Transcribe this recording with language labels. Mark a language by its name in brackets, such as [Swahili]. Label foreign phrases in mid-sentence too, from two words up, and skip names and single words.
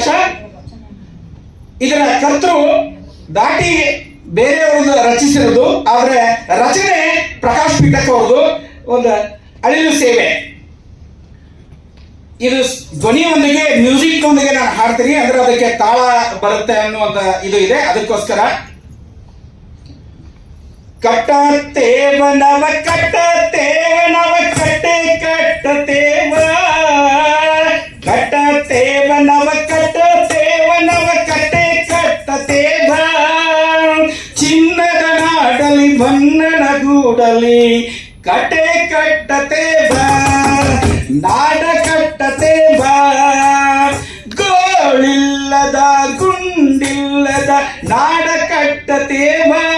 [Kannada] ಇದರ ಕರ್ತೃ ದಾಟಿ ಬೇರೆಯವ್ರದ್ದು ರಚಿಸಿರೋದು, ಆದ್ರೆ ರಚನೆ ಪ್ರಕಾಶ್ ಪಿಟಕ್ ಅವ್ರದ್ದು ಒಂದು ಅಳಿಲು ಸೇವೆ. ಇದು ಧ್ವನಿಯೊಂದಿಗೆ ಮ್ಯೂಸಿಕ್ ಒಂದಿಗೆ ನಾನು ಹಾಡ್ತೀನಿ, ಅಂದ್ರೆ ಅದಕ್ಕೆ ತಾಳ ಬರುತ್ತೆ ಅನ್ನುವಂತ ಇದು ಇದೆ. ಅದಕ್ಕೋಸ್ಕರ ಕಟ್ಟತೇವ ನವ ಕಟ್ಟತೇವ ನವ ಕಟ್ಟೆ ಕಟ್ಟತೇವ ಕಟ್ಟತೇವ ನವ ಕಟ್ಟತೇವ ನವ ಕಟ್ಟೆ ಕಟ್ಟತೇವ ಚಿನ್ನದ ನಾಡಲಿ ಬಣ್ಣನ ಗೂಡಲಿ ಕಟ್ಟೆ ಕಟ್ಟತೇವ ನಾಡ ಕಟ್ಟತೇವ ಗೋಳಿಲ್ಲದ ಗುಂಡಿಲ್ಲದ ನಾಡ ಕಟ್ಟತೇವ